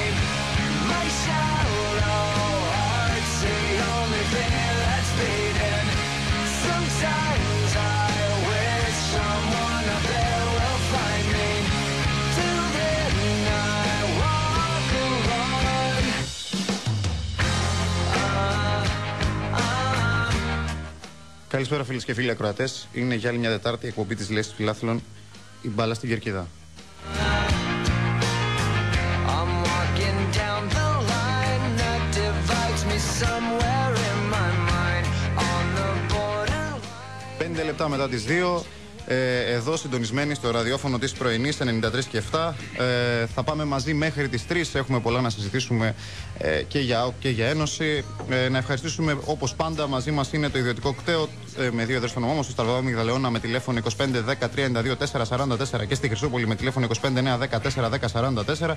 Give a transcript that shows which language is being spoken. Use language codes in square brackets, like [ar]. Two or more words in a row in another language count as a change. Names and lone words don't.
[en] My shallow heart's the only thing that's beating. Sometimes I wish someone up there will find me. Till then I walk alone. [el] Καλησπέρα φίλες και φίλοι ακροατές. Είναι για άλλη μια Τετάρτη η εκπομπή της Λέσχης Φιλάθλων, η μπάλα στην Κερκίδα. [en] I'm walking down the line that divides me somewhere in my mind on the border. [el] 5 λεπτά μετά τις 2, εδώ συντονισμένοι στο ραδιόφωνο της πρωινής 93 και 7. Θα πάμε μαζί μέχρι τις 3. Έχουμε πολλά να συζητήσουμε και για ΑΟΚ και για Ένωση. Να ευχαριστήσουμε όπως πάντα. Μαζί μας είναι το ιδιωτικό κτέο με 2 έδρες στο όνομά μας, στο Σταυροδρόμι Μυγδαλαιώνα με τηλέφωνο 25 10 32 444 και στη Χρυσούπολη με τηλέφωνο 25 9 14 10 44.